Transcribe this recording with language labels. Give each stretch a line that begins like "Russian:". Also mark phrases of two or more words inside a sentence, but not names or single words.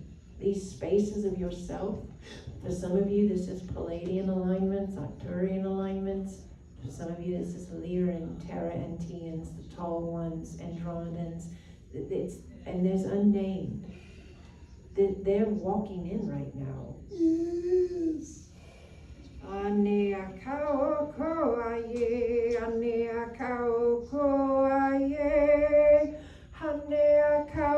English: These spaces of yourself, for some of you this is Palladian alignments, Arcturian alignments. For some of you this is Lyran, Terra-Anteans, the tall ones, Andromedans. And there's unnamed. They're walking in right now. Yes. Anea kao ko aye, anea kao ko aye, anea